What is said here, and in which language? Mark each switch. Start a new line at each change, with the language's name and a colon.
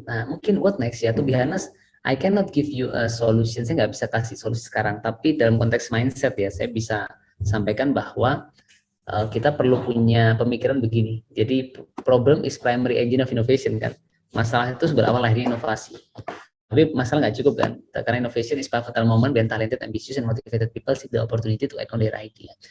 Indonesian: Nah mungkin
English: what next ya, to be honest, I cannot give you a solution.
Indonesian: Saya nggak bisa kasih solusi sekarang. Tapi dalam konteks mindset ya, saya bisa sampaikan bahwa kita perlu punya pemikiran begini. Jadi
English: problem is primary engine of innovation
Indonesian: kan. Masalah itu berawal lahirnya inovasi. Tapi masalah nggak cukup kan, karena
English: innovation is pivotal moment when talented, ambitious, and motivated people seek the opportunity to act on their idea.